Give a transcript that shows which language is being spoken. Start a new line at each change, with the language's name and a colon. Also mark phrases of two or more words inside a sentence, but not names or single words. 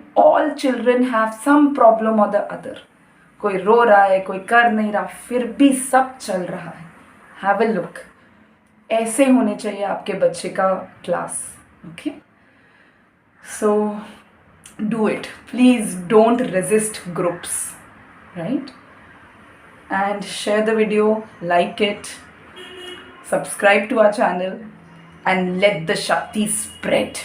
English: All children have some problem or the other.
Hindi: कोई रो रहा है, कोई कर नहीं रहा, फिर भी सब चल रहा है।
English: Have a look,
Hindi: ऐसे होने चाहिए आपके बच्चे का क्लास, ओके।
English: So do it please, don't resist groups, राइट। And share the video, like it, subscribe to our channel, and let the Shakti spread.